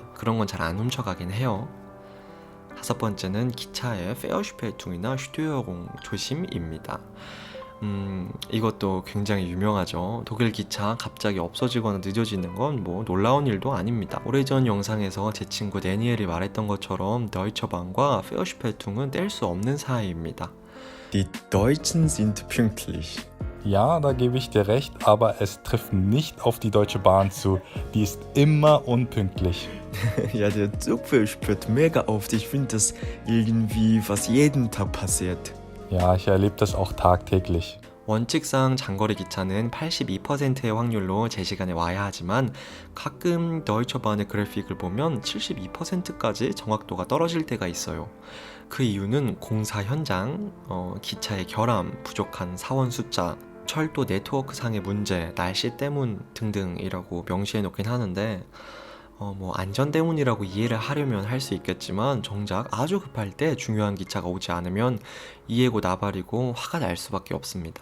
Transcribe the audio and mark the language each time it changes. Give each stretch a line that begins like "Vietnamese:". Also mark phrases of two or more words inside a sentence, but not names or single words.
Korean: 그런 건 잘 안 훔쳐가긴 해요. 5번째는 기차의 페어슈페퉁이나 슈튜어공 조심입니다. 이것도 굉장히 유명하죠. 독일 기차 갑자기 없어지거나 늦어지는 건 뭐 놀라운 일도 아닙니다. 오래전 영상에서 제 친구 데니엘이 말했던 것처럼 더이처반과 페어슈페퉁은 뗄 수 없는 사이입니다.
German: Die Deutschen sind pünktlich. Ja, da gebe ich dir recht, aber es trifft nicht auf die Deutsche Bahn zu. Die ist immer unpünktlich. Ja, der Zug verspürt mega oft. Ich finde das irgendwie fast jeden Tag passiert. Ja, ich erlebe das auch tagtäglich.
Korean: 원칙상 장거리 기차는 82%의 확률로 제 시간에 와야 하지만 가끔 더이처반의 그래픽을 보면 72%까지 정확도가 떨어질 때가 있어요. 그 이유는 공사 현장, 기차의 결함, 부족한 사원 숫자, 철도 네트워크상의 문제, 날씨 때문 등등이라고 명시해 놓긴 하는데 뭐 안전 때문이라고 이해를 하려면 할 수 있겠지만 정작 아주 급할 때 중요한 기차가 오지 않으면 이해고 나발이고 화가 날 수밖에 없습니다.